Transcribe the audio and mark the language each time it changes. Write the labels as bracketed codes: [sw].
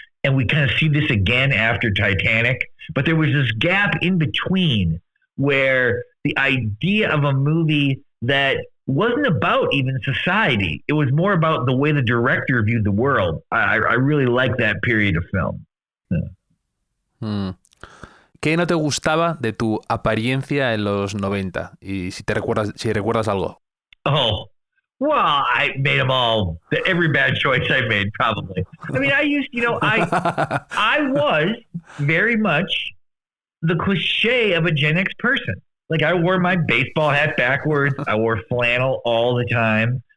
[en] And we kind of see this again after Titanic. But there was this gap in between where the idea of a movie that wasn't about even society. It was more about the way the director viewed the world. I really like that period of film. Yeah. [es] ¿Qué no te gustaba de tu apariencia en los 90? Y si recuerdas algo. [en] Oh, well, I made them all. Every bad choice I made, probably. I was very much the cliche of a Gen X person. Like, I wore my baseball hat backwards. I wore flannel all the time.